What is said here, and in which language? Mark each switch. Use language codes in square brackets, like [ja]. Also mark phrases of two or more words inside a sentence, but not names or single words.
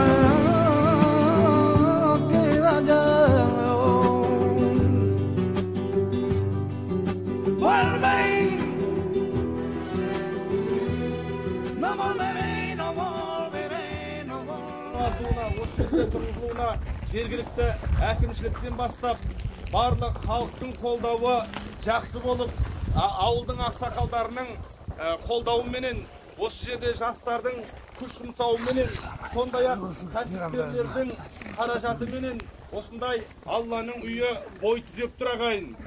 [es] Queda ya. Vuelve. No volveré, no volveré, no volveré. [kk] Тұрғызылуына жергілікті әкімшіліктен бастап барлық халықтың қолдауы жақсы болып, ауылдың ақсақалдарының қолдауыменен, осы жерде жастардың күш жұмсауыменен, сондай-ақ кәсіпкерлердің қаражатыменен осындай Алланың үйі бой түзеп тұр ағайын.